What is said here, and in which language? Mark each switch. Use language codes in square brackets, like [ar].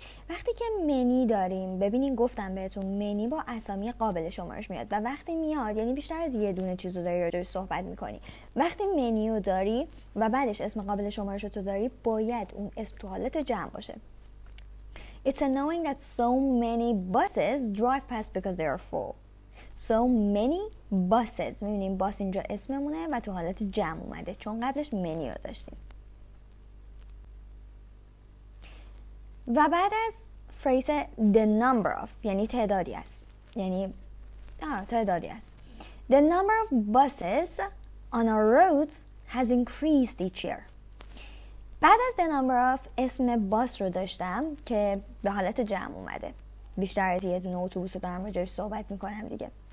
[fa] وقتی که منی داریم، ببینین گفتم بهتون منی با اسامی قابل شمارش میاد و وقتی میاد یعنی بیشتر از یه دونه چیزو داری راجعش صحبت میکنی. وقتی منی رو داری و بعدش اسم قابل شمارش رو داری، باید اون اسم تو حالت جمع باشه. [en] It's annoying that so many buses drive past because they are full. So many buses. [fa] میبینیم باس اینجا اسممونه و تو حالت جمع اومده چون قبلش منی رو داشتیم. و بعد از فریز the number of یعنی تعدادی است، یعنی تعدادی است. [en] The number of buses on our roads has increased each year. [fa] بعد از the number of اسم باس رو داشتم که به حالت جمع اومده، بیشتر از یه دونه اتوبوس رو دارم راجعش صحبت میکنم دیگه.